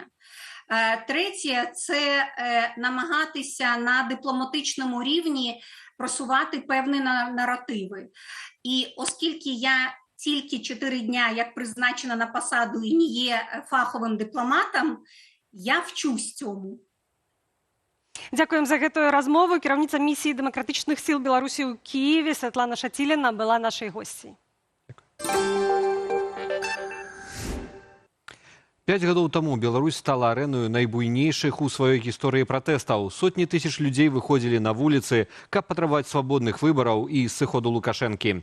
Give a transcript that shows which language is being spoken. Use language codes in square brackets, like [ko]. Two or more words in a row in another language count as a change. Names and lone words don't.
[uk] Третє – це намагатися на дипломатичному рівні просувати певні наративи. І оскільки я тільки 4 дня, як призначена на посаду і не є фаховим дипломатом, я вчусь цьому. [be] Дякуем за гэтую размову. Кіраўніца місіі дэмакратычных сіл Беларусі ў Кіеве Святлана Шаціліна была нашай госцей. 5 гадоў таму Беларусь стала арэною найбуйнейшых у сваёй гісторыі пратэстаў. Сотні тысяч людзей выходзілі на вуліцы, каб патрабаваць свабодных выбараў і сыходу Лукашэнкі.